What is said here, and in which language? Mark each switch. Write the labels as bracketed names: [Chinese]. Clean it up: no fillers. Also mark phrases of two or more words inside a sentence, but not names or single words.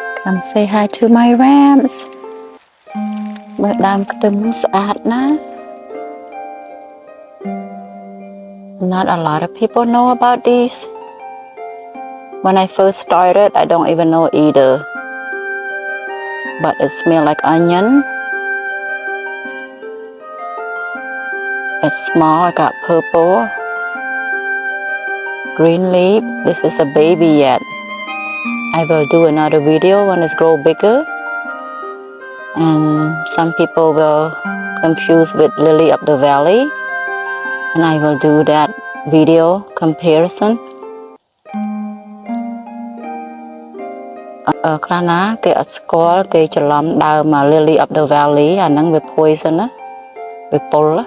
[English] Come say hi to my ramps. [Khmer] មើលដើមខ្ទឹមស្អាតណាស់ [English] Not a lot of people know about these. When I first started, I don't even know either. But it smells like onion. It's small, I got purple. Green leaf. This is a baby yet. I will do another video when it's grow bigger. And some people will confuse with lily of the valley. And I will do that video comparison. [Khmer] ខ្លះណាគេអត់ស្គាល់គេច្រឡំដើម [English] lily of the valley [Khmer] អាហ្នឹងវា poison ណាវាពុល